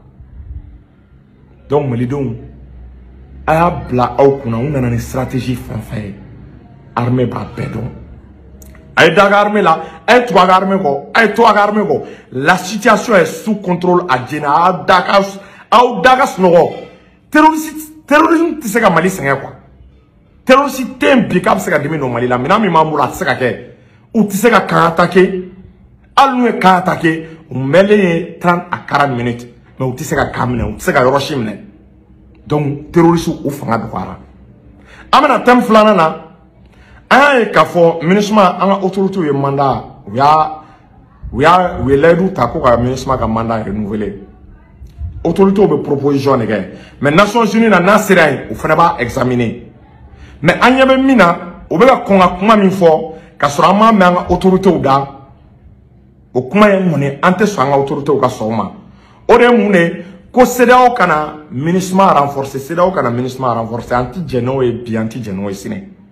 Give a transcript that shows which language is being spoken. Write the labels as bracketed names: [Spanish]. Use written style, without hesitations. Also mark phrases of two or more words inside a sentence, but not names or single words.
[Bambara] donc malidenw a y'a bila aw kunna u nana ni stratégie fɛn fɛn ye armée b'a bɛɛ dɔn a ye da a ka armée la a ye tugu a ka armée kɔ a ye to a ka armée kɔ la [French] situation est sous contrôle [Bambara] a jɛnna aw da ka sunɔgɔ terrorisme tɛ se ka Mali sɛgɛn quoi terroriste tɛ yen bi k'a bɛ se ka dimi don Mali la minɛn min b'an bolo a tɛ se ka kɛ u tɛ se ka kan attaquer hali n'u ye kan attaquer u mɛnlen ye 30 à 40 minutes mais u tɛ se ka kan minɛ u tɛ se ka yɔrɔ si minɛ donc terroriste u fanga dɔgɔyara an bɛna thème filanan na an y'a ye k'a fɔ MINUSMA an ka autorités ye mandat u ye layidu ta ko ka MINUSMA ka [French] mandat renouveler [Bambara] autorités bɛ [French] proposition de [Bambara] kɛ mais Nations Unies na n'a sera yen o fana b'a examiner mais an ɲɛ bɛ min na o bɛ ka kɔn ka kuma min fɔ ka sɔrɔ an m'a mɛn an ka autorités da o kuma ye mun ye an tɛ sɔn an ka autorités ka sɔn o ma o de ye mun de ko CEDEAO kana MINUSMA renforcer CEDEAO kana MINUSMA renforcer an tɛ jɛn n'o ye bi an tɛ jɛn n'o ye sini